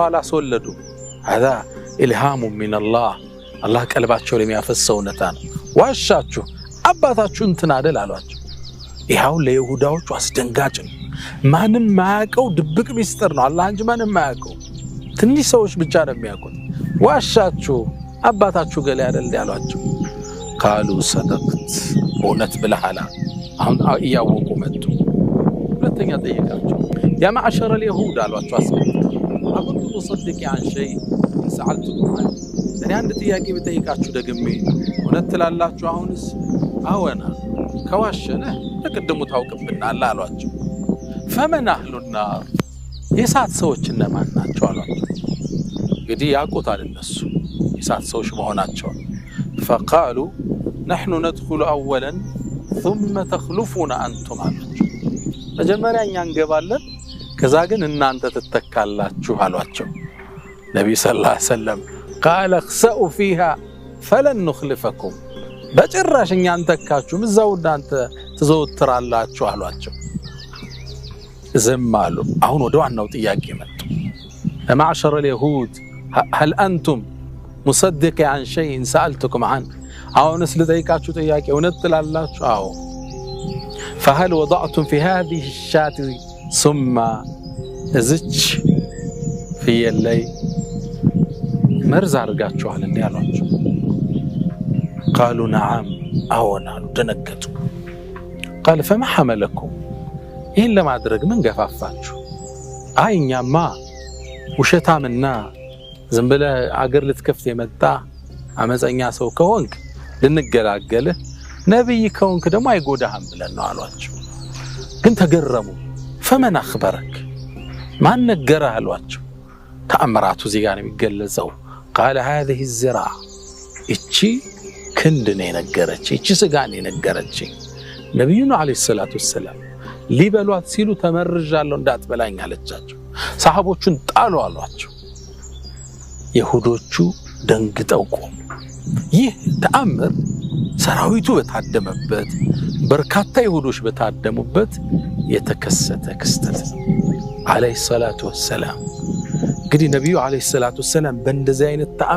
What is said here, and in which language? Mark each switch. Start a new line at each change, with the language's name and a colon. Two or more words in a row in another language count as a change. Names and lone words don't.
Amharic: አላስወለዱ هذا
Arabic: إلهام من الله
Amharic: አላህ ቀልባቸው ለሚያፈሰው ነታን ዋሻችሁ አባታችሁ እንትን አይደል አሏቸው ይሄው ለይሁዳዎቹ አስደንጋጭ ነው ማንም ማያቀው ድብቅ ሚስጥር ነው አላህ እንጂ ማንም ማያቀው ትንሽ ሰዎች ብቻ ነው የሚያውቁት ዋሻችሁ አባታችሁ ገለ አይደል ያሏቸው
Arabic: قالوا صدقت
Amharic: እውነት ብለሃል አሁን ያወቁ መጡ ሁለተኛ ጠየቃቸው
Arabic: يا معشر اليهود
Amharic: አሏቸው አቁንቱ
Arabic: تصدق عن شيء سألتكم عنه
Amharic: እኔ አንድ ጥያቄ ብጠይቃችሁ ደግሜ እውነት ትላላችሁ አሁንስ አወና ከዋሸነ ተቀደሙ ታውቅብናል አሏቸው
Arabic: فمن اهل النار
Amharic: የሳት ሰዎች እነማን ናቸው አሏቸው እንግዲህ ያቆታል እነሱ የሳት ሰዎች መሆናቸው
Arabic: فقالوا نحن ندخل اولا ثم تخلفون انتم
Amharic: አሏቸው መጀመሪያ እኛ እንገባለን ከዛ ግን እናንተ ተተካላችሁ አሏቸው ነብዩ
Arabic: صلى الله عليه وسلم قال اخسئوا فيها فلن نخلفكم
Amharic: በጭራሽ እኛ አንተካችሁም እዛው እናንተ ተዘውትራላችሁ አሏቸው ዝም አሉ አሁን ወደ ዋናው ጥያቄ መጡ
Arabic: معشر اليهود هل انتم مصدق عن شيء سألتكم عنه
Amharic: አሁንስ ልጠይቃችሁ ጥያቄ እውነት ትላላችሁ አዎ
Arabic: فهل وضعتم في هذه الشاة ثم
Amharic: እዝች ፍየል ላይ መርዝ አድርጋችኋል እንዴ አሏቸው
Arabic: قالوا نعم
Amharic: አዎና ደነገጡ
Arabic: قال فما حملكم
Amharic: ይሄን ለማድረግ ምን ገፋፋችሁ አይኛማ ውሸታምና ዝም ብለህ አገር ልትከፍት የመጣ አመፀኛ ሰው ከሆንክ ልንገላገልህ ነብይ ከሆንክ ደግሞ አይጎዳህም ብለን ነው አሏቸው ግን ተገረሙ
Arabic: فمن اخبرك
Amharic: ማን ነገረህ አሏቸው ተአምራቱ እዚህ ጋር የሚገለጸው
Arabic: قال هذه الزراع
Amharic: እቺ ክንድ ነው የነገረች እቺ ስጋ ነው የነገረች ነብዩ
Arabic: عليه الصلاة والسلام
Amharic: ሊበሏት ሲሉ ተመርጃለሁ እንዳትበላኝ አለቻቸው ሰሃቦቹን ጣሉ አሏቸው ይሁዶቹ ደንግጠው ቆሙ ይህ ተአምር ሰራዊቱ በታደመበት በርካታ ይሁዶች በታደሙበት የተከሰተ ክስተት
Arabic: عليه الصلاة والسلام
Amharic: እንግዲህ ነብዩ
Arabic: عليه الصلاة والسلام
Amharic: በእንደዚህ አይነት